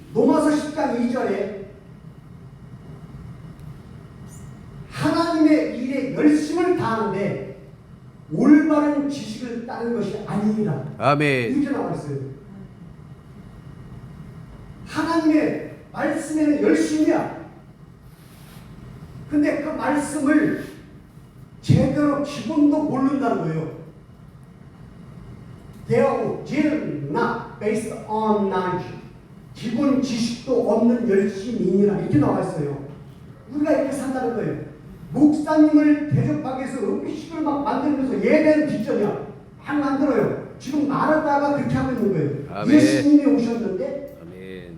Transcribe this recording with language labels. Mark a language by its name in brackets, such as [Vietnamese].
[Korean] 로마서 10장 2절에 하나님의 일에 열심을 다하는데 올바른 지식을 따는 것이 아니니라. 아멘. 이렇게 나와 있어요. 하나님의 말씀에는 열심이야. 근데 그 말씀을 제대로 기본도 모른다는 거예요. [English] They are not based on knowledge. [Korean] 기본 지식도 없는 열심이니라. 이렇게 나와 있어요. 우리가 이렇게 산다는 거예요. 목사님을 대접하기 위해서 음식을 막 만들면서 예배는 뒷전이야. 막 만들어요. 지금 말하다가 그렇게 하고 있는 거예요. 아멘. 예수님이 오셨는데 아멘.